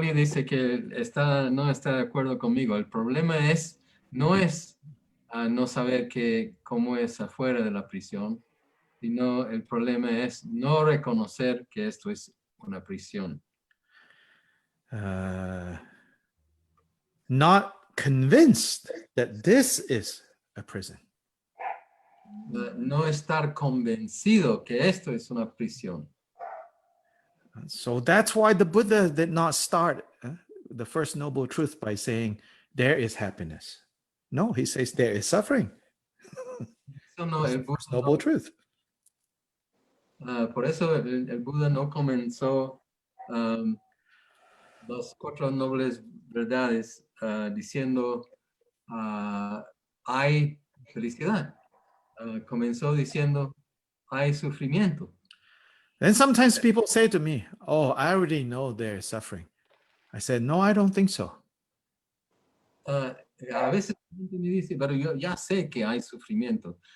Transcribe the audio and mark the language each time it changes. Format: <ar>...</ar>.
<es>Lee dice que no está de acuerdo conmigo. El problema no es no saber cómo es afuera de la prisión, sino el problema es no reconocer que esto es una prisión.</es> <en>Not convinced that this is a prison.</en> <es>No estar convencido que esto es una prisión.</es> <en>So that's why the Buddha did not start the first noble truth by saying there is happiness. No, he says there is suffering.</en> <es>El Buddha</es> <en>noble truth.</en> <es>Por eso el Buda no comenzó las cuatro nobles verdades diciendo hay felicidad. Comenzó diciendo hay sufrimiento.</es> <en>And sometimes people say to me, oh, I already know there is suffering. I said, no, I don't think so.</en> <es>A veces la gente me dice, pero yo ya sé que hay sufrimiento.</es>